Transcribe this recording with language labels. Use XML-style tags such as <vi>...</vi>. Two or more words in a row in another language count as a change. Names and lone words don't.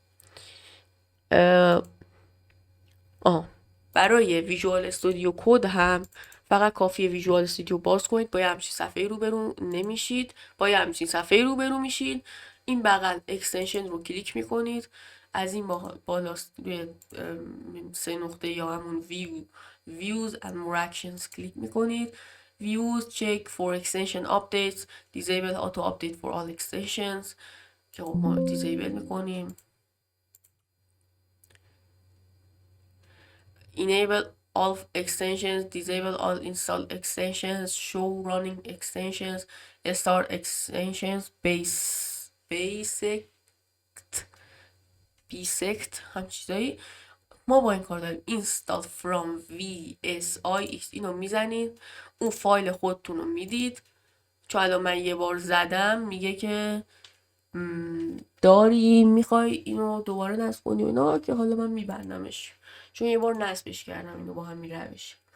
<fa>برای ویژوال استودیو کد هم فقط کافیه ویژوال استودیو باز کنید. با یه همچین صفحه روبرو نمیشید، با یه همچین صفحه روبرو میشید. این بغل اکستنشن رو کلیک میکنید، از این بالا روی 3 نقطه یا همون views and more actions کلیک میکنید.</fa> <en>views check for extension updates disable auto update for all extensions</en> <fa>که ما دیزیبل میکنیم.</fa> <en>enable all extensions, disable all installed extensions, show running extensions, start extensions, basic</en> <fa>هم چیزایی. ما با این کار داریم</fa> <en>install from VSIX</en> <fa>اینو میزنید، اون فایل خودتون رو میدید. چون الان من یه بار زدم میگه که داری میخوای اینو دوباره نصب کنی اینا، که حالا من میبندمش چون یه بار نصبش کردم اینو با همین روش.</fa>